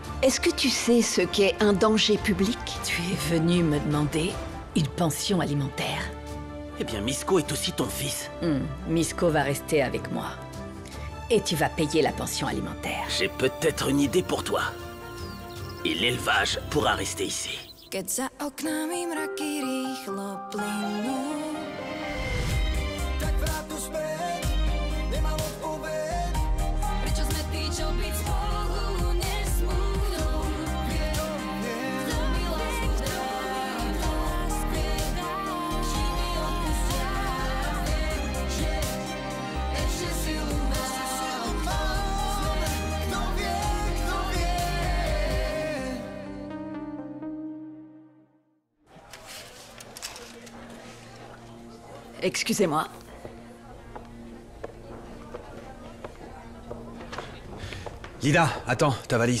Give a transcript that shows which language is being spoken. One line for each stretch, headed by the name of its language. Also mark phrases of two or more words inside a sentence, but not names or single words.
French: Est-ce que tu sais ce qu'est un danger public? Tu es venu me demander une pension alimentaire. Eh bien, Misko est aussi ton fils. Misko va rester avec moi. Et tu vas payer la pension alimentaire. J'ai peut-être une idée pour toi. Et l'élevage pourra rester ici.
Slovak: Keď za oknami mraky rýchlo plynú. Tak vráť tu späť, nemám odpoveď. Prečo sme tí, čo byť spolu nesmú? Kto mi lásku spieda, či mi odpustia. Viem, že ešte silu mám. Kto vie, kto vie.
French: Excusez-moi. Lida, attends, ta valise.